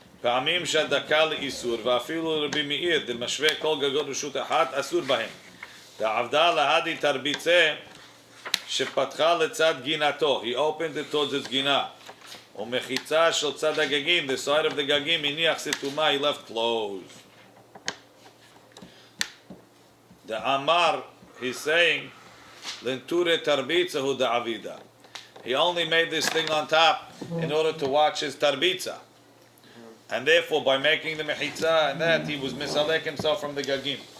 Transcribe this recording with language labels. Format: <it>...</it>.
<he>פעמים שהדקה לאיסור, ואפילו רבי מאיר, דמשווה כל גגות רשות אחת, אסור בהם. דעבדה להדי תרביצה, שפתחה לצד גינתו,</he> <en>he opened it towards its גינה.</en> <he>ומחיצה של צד הגגים,</he> <en>the side of the גגים,</en> <he>הניח סתומה,</he> <en>he left closed.</en> <he>דאמר,</he> <en>he's saying,</en> <he>לנטורי תרביצה הוא דעבידה.</he> <en>He only made this thing on top in order to watch his tarbitza. And therefore, by making the mechitza and that, he was misalek himself from the gagim.</en>